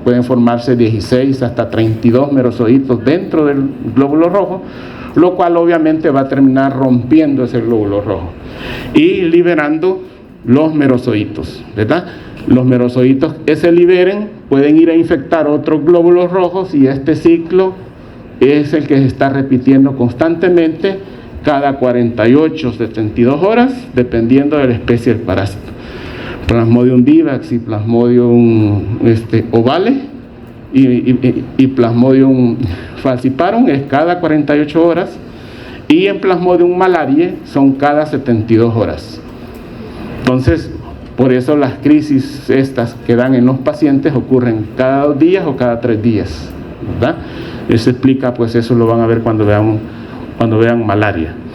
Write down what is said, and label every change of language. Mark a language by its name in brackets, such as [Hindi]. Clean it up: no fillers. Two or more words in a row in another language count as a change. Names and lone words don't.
[Spanish] Pueden formarse 16 hasta 32 merozoitos dentro del glóbulo rojo, lo cual obviamente va a terminar rompiendo ese glóbulo rojo y liberando los merozoitos, ¿verdad? Los merozoitos que se liberen pueden ir a infectar otros glóbulos rojos y este ciclo es el que se está repitiendo constantemente cada 48, 72 horas, dependiendo de la especie del parásito. Plasmodium vivax y Plasmodium ovale y Plasmodium falciparum es cada 48 horas y en Plasmodium malariae son cada 72 horas. Entonces, por eso las crisis estas que dan en los pacientes ocurren cada 2 días o cada 3 días, ¿verdad? Eso explica, pues eso lo van a ver cuando vean malaria.